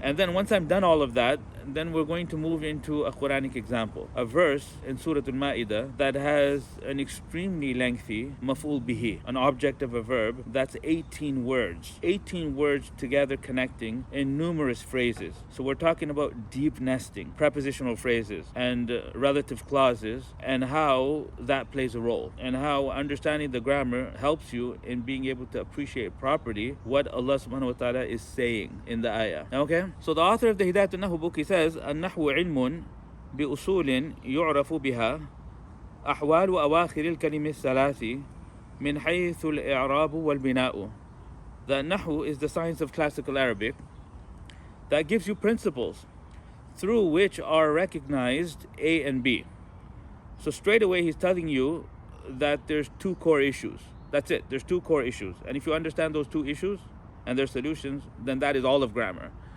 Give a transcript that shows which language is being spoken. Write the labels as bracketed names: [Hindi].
[English] And then once I'm done all of that, then we're going to move into a Quranic example, a verse in Surah Al-Ma'idah that has an extremely lengthy maf'ul bihi, an object of a verb that's 18 words together connecting in numerous phrases. So we're talking about deep nesting, prepositional phrases and relative clauses, and how that plays a role, and how understanding the grammar helps you in being able to appreciate properly what Allah subhanahu wa ta'ala is saying in the ayah. Okay, so the author of the Hidayat al-Nahw book, he says, [Arabic] النحو علم بأصول يعرف بها أحوال أواخر الكلم الثلاث من حيث الإعراب والبناء. [English] The Nahw is the science of classical Arabic that gives you principles through which are recognized A and B. So straight away he's telling you that there's two core issues. That's it, there's two core issues. And if you understand those two issues and their solutions, then that is all of grammar.